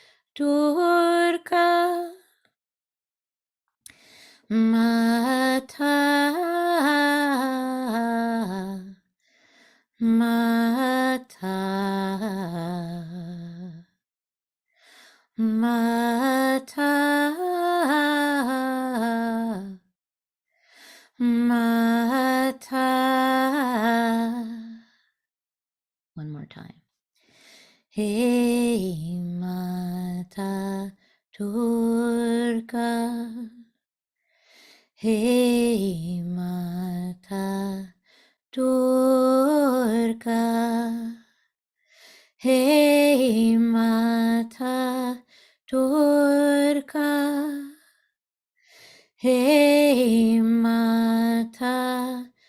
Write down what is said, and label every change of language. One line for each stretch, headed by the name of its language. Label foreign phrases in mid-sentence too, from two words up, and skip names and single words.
Hindi: Durga, Mata, Mata, Mata, Mata.
English: One more time.
Hindi: Hey Mata Durga, Hey Mata Durga, Hey Mata Durga, Hey Mata